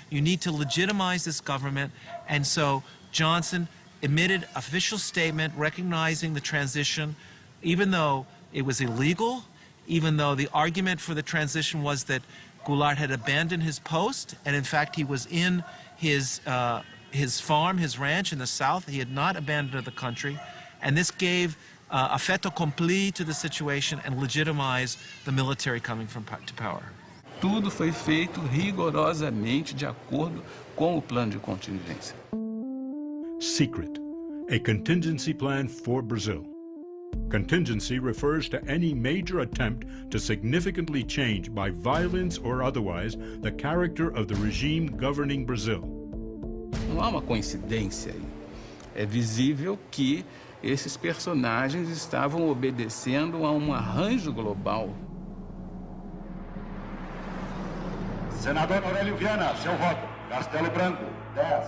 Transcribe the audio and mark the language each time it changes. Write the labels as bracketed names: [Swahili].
[English] You need to legitimize this government. And so Johnson emitted official statement recognizing the transition, even though it was illegal, even though the argument for the transition was that Goulart had abandoned his post, and in fact he was in his farm, his ranch in the South. He had not abandoned the country, and this gave a fait accompli to the situation and legitimized the military coming to power. [Portuguese] Tudo foi feito rigorosamente de acordo com o plano de contingência. [English] Secret, a contingency plan for Brazil. Contingency refers to any major attempt to significantly change, by violence or otherwise, the character of the regime governing Brazil. [Portuguese] Não há uma coincidência aí. É visível que esses personagens estavam obedecendo a um arranjo global. Senador Aurélio Viana, seu voto. Castelo Branco, 10.